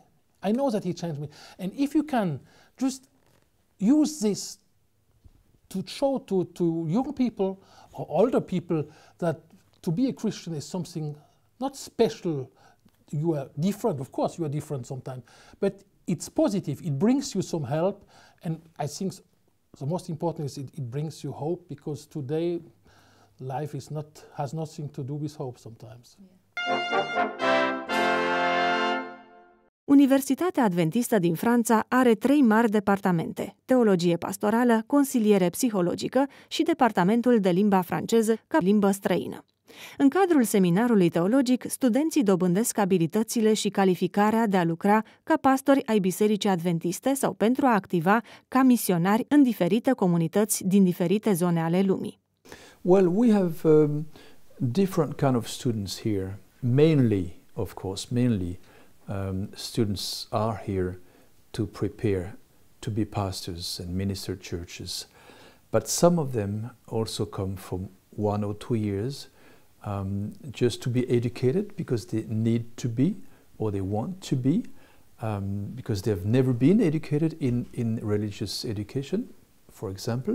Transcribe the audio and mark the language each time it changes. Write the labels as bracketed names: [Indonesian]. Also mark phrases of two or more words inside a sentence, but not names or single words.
[English] I know that he changed me. And if you can just use this to show to young people or older people that to be a Christian is something not special. You are different, of course you are different sometimes, but it's positive, it brings you some help, and I think the most important is it brings you hope, because today life has nothing to do with hope sometimes. [Romanian] Universitatea Adventistă din Franța are 3 mari departamente: teologie pastorală, consiliere psihologică și departamentul de limba franceză ca limbă străină. În cadrul seminarului teologic, studenții dobândesc abilitățile și calificarea de a lucra ca pastori ai Bisericii Adventiste sau pentru a activa ca misionari în diferite comunități din diferite zone ale lumii. [English] Well, we have different kind of students here. Mainly, of course, students are here to prepare to be pastors and minister churches. But some of them also come from 1 or 2 years just to be educated because they need to be, or they want to be, because they have never been educated in religious education, for example.